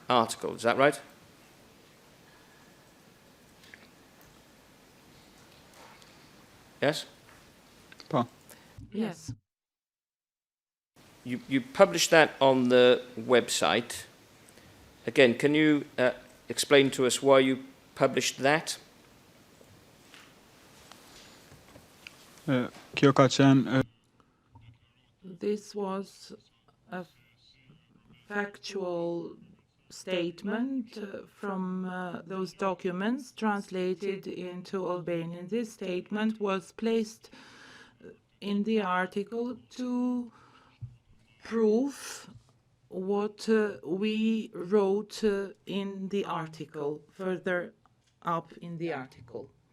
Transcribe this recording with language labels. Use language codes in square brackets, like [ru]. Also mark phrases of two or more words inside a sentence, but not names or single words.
[en] Is that right? Yes? Yes. You published that on the website. Again, can you explain to us why you published that? [sq] Kjo ka qenë [en] This was a factual statement from those documents translated into Albanian. This statement was placed in the article to prove what we wrote in the article, further up in the article.